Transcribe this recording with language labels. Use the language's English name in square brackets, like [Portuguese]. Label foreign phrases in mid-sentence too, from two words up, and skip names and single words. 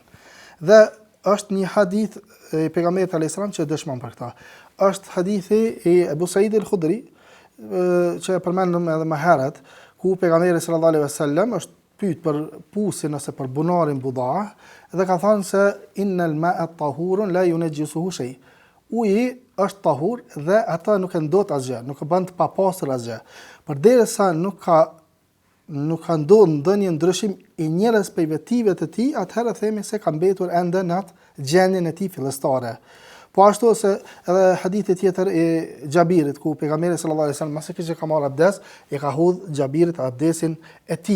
[Albanian] Dhe është një hadith I pejgamberit [Arabic] عليه السلام [Albanian] që dëshmon për këtë. Është hadithi I Abu Said al-Khudri që e përmendëm edhe më herët, ku pejgamberi [Arabic] صلى الله عليه وسلم [Albanian] është pyet për pusin ose për bunarin budaa dhe ka thënë se [Arabic] إن الماء طهور لا ينجسه شيء. [Albanian] Uji është tahur dhe ata nuk e ndot asgjë, nuk e bën të papastër asgjë. Përderisa nuk ka ndodhur ndonjë ndryshim I njerëz prej vetive të tij, atëherë themi se ka mbetur ende në atë gjendjen e tij fillestare. Po ashtu se edhe hadithi tjetër I Xhabirit ku pejgamberi [Arabic] صلى الله عليه وسلم [Albanian] mase që ka marrë abdes, I ka hudh Xhabirit abdesin e tij.